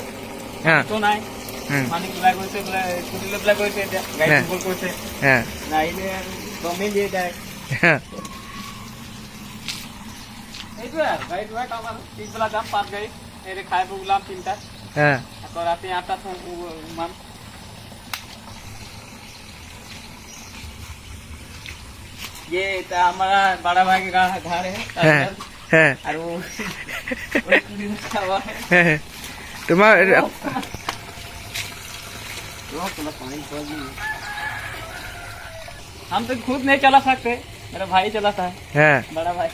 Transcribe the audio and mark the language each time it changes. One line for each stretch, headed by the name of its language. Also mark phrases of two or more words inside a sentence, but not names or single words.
Assamese: নাই মালিক ওলাই গৈছে, বোলে স্কুটি লৈ পেলাই গৈছে, এতিয়া গাড়ী ফুটবল কৰিছে। নাহিলে গমেই দিয়ে যায়। সেইটোৱে আৰু গাড়ী ধোৱাই কাম আৰু। পিছবেলা যাম পাত গাড়ী, এই খাই বৈ ওলাম 3টাত। আকৌ ৰাতি 8টাত সোমাম।
Hindi: ये हमारा बड़ा भाई का घर है और वो तुम्हार हम तो खुद नहीं चला सकते, मेरा भाई चलाता है, बड़ा भाई।